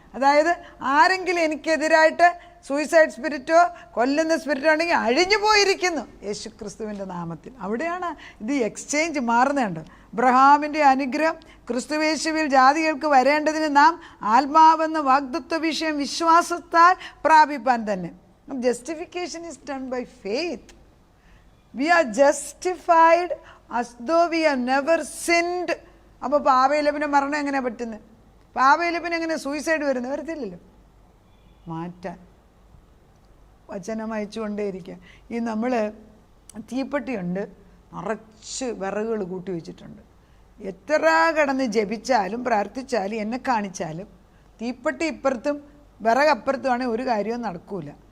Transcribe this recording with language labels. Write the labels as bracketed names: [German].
[Malayalam] അതായത് ആരെങ്കിലും എനിക്കെതിരായിട്ട് suicide Spirito കൊല്ലുന്ന സ്പിരിറ്റോ ആണെങ്കിൽ അഴിഞ്ഞു പോയിരിക്കുന്നു യേശു ക്രിസ്തുവിൻ്റെ നാമത്തിൽ. അവിടെയാണ് ഇത് എക്സ്ചേഞ്ച് മാറുന്നുണ്ട്. അബ്രഹാമിൻ്റെ അനുഗ്രഹം ക്രിസ്തുവേശുവിൽ ജാതികൾക്ക് വരേണ്ടതിന് നാം ആത്മാവെന്ന വാഗ്ദത്വ വിഷയം വിശ്വാസത്താൽ പ്രാപിപ്പാൻ തന്നെ. [English] Justification is done by faith. We are justified as though we have never sinned. [Malayalam] അപ്പോൾ പാപയിലപ്പിന് മരണം എങ്ങനെയാണ് പറ്റുന്നത്? പാപയിലപ്പിന് എങ്ങനെ സൂയിസൈഡ് വരുന്നത്? വരത്തില്ലല്ലോ. മാറ്റാൻ വചനം അയച്ചുകൊണ്ടേയിരിക്കുക. ഈ നമ്മൾ തീപ്പെട്ടിയുണ്ട്, നിറച്ച് വിറകുകൾ കൂട്ടി വെച്ചിട്ടുണ്ട്. എത്ര കിടന്ന് ജപിച്ചാലും പ്രാർത്ഥിച്ചാലും എന്നെ കാണിച്ചാലും തീപ്പെട്ടി ഇപ്പുറത്തും വിറകപ്പുറത്തുമാണെങ്കിൽ ഒരു കാര്യവും നടക്കൂല.